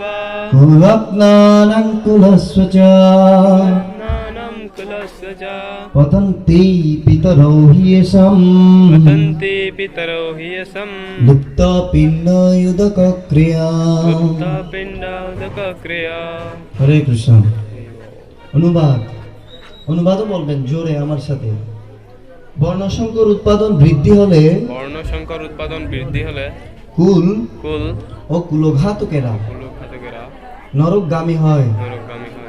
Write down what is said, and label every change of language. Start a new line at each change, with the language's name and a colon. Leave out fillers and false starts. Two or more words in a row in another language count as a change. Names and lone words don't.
Sanskrit: कुलज्ञानं कुलस्य च कुलज्ञानं कुलस्य च पतन्ति पितरो हि येषां पतन्ति पितरो हि येषां मुक्तपिण्डोदकक्रिया। मुक्तपिण्डोदकक्रिया। हरे कृष्ण।
Bangla: অনুবাদও বলবেন জোরে আমার সাথে। বর্ণসংকর উৎপাদন বৃদ্ধি হলে বর্ণসংকর উৎপাদন বৃদ্ধি হলে কুল কুল ও কুলঘাতকেরা কুলঘাতকেরা নরকগামী হয়। নরকগামী হয়।